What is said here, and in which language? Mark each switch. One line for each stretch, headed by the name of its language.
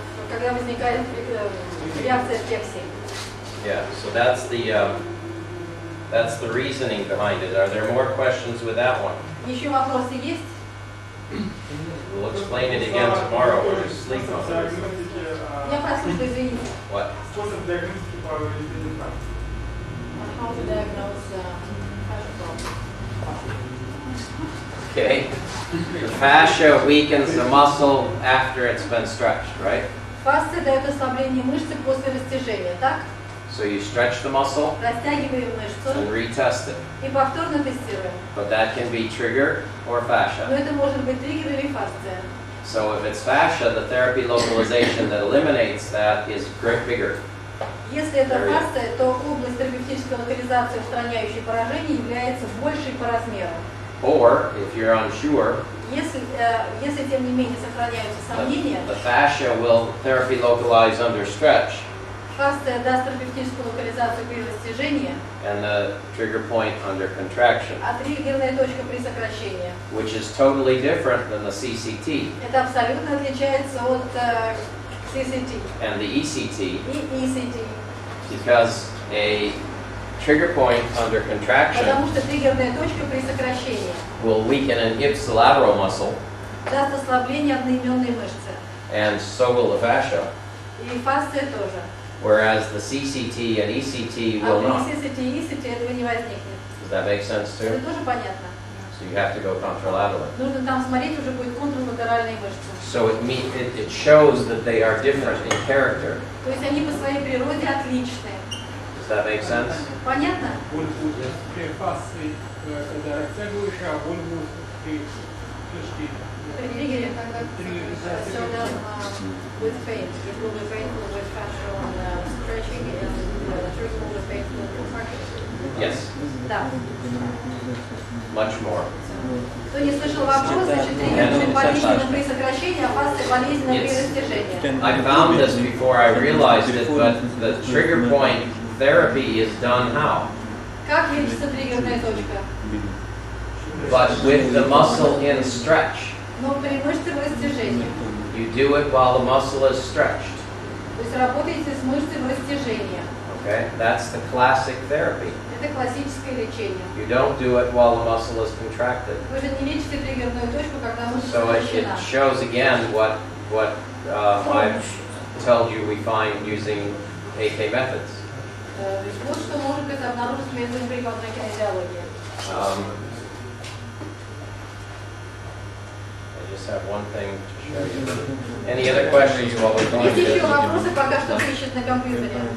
Russian: когда возникает реакция рефлексии.
English: Yeah, so that's the reasoning behind it. Are there more questions with that one?
Russian: Еще вопросы есть?
English: We'll explain it again tomorrow. We'll just sleep on it.
Russian: Я прослушала, извините.
English: What?
Russian: Способ диагностики по результатам.
English: How to diagnose fascia problem. Okay. The fascia weakens the muscle after it's been stretched, right?
Russian: Фасция дает ослабление мышцы после растяжения, так?
English: So you stretch the muscle
Russian: Растягиваем мышцу
English: and retest it.
Russian: и повторно тестируем.
English: But that can be trigger or
Russian: Но
English: fascia.
Russian: это может быть триггер или фасция.
English: So if it's fascia, the therapy localization that eliminates that is bigger.
Russian: Если это фасция, то область терапевтической локализации, устраняющей поражение, является большей по размеру.
English: Or, if you're unsure,
Russian: Если тем не менее сохраняются сомнения,
English: the fascia will therapy localize under stretch,
Russian: фасция даст терапевтическую локализацию при растяжении,
English: and the trigger point under contraction,
Russian: а триггерная точка при сокращении.
English: which is totally different than the CCT
Russian: Это абсолютно отличается от CCT
English: and the ECT,
Russian: и ECT,
English: because a trigger point under contraction
Russian: потому что триггерная точка при сокращении
English: will weaken an ipsilateral muscle,
Russian: даст ослабление одноименной мышцы.
English: and so will the fascia,
Russian: И фасция тоже.
English: whereas the CCT and ECT
Russian: А
English: will
Russian: при
English: not.
Russian: CCT и ECT этого не возникнет.
English: Does that make sense
Russian: Это
English: too?
Russian: тоже понятно.
English: So you have to go contralaterally.
Russian: Нужно там смотреть уже будет контралатеральные мышцы.
English: So it shows that they are different in character.
Russian: То есть они по своей природе отличны.
English: Does that make sense?
Russian: Понятно? Боль будет при фасции, когда растягиваешь, а боль будет при фишке. При триггере,
English: so then with pain, it will be painful with fascial stretching and trigger will be painful with contraction. Yes,
Russian: Да.
English: much more.
Russian: Кто не слышал вопрос, значит триггер будет болезненно при сокращении, а фасция болезненно при растяжении.
English: I found this before I realized it, but the trigger point therapy is done how?
Russian: Как лечится триггерная точка?
English: But with the muscle in stretch.
Russian: Но при мышце в растяжении.
English: You do it while the muscle is stretched.
Russian: То есть работаете с мышцей в растяжении.
English: Okay, that's the classic therapy.
Russian: Это классическое лечение.
English: You don't do it while the muscle is contracted.
Russian: Вы же не лечите триггерную точку, когда мышца
English: So it
Russian: сокращена.
English: shows again what I've told you we find using AK methods.
Russian: То есть вот что может быть обнаружить методом прикладной кинезиологии.
English: I just have one thing to show you. Any other questions while we're going
Russian: Есть еще
English: to
Russian: вопросы, пока что ищет на компьютере.